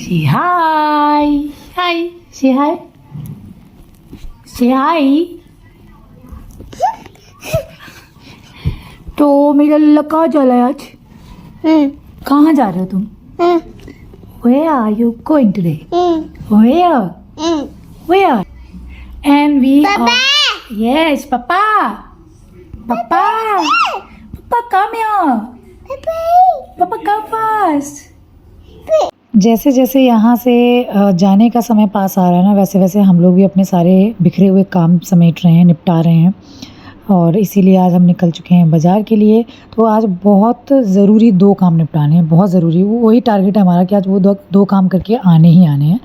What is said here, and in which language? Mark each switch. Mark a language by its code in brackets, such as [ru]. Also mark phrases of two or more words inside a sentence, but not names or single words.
[en] Say hi. Hi. Say hi. Say hi. [hi] तो मेरा लल्ला कहाँ जा रहा है आज? कहाँ जा रहे हो तुम? [en] Where are you going today? Where? Where? And we Papa. are. Yes, Papa. Papa. Papa, come here. Papa, come fast. [hi] जैसे जैसे यहाँ से जाने का समय पास आ रहा है ना, वैसे वैसे हम लोग भी अपने सारे बिखरे हुए काम समेट रहे हैं, निपटा रहे हैं। और इसीलिए आज हम निकल चुके हैं बाज़ार के लिए। तो आज बहुत ज़रूरी 2 काम निपटाने हैं, बहुत ज़रूरी। वही टारगेट है हमारा कि आज वो दो काम करके आने ही आने हैं।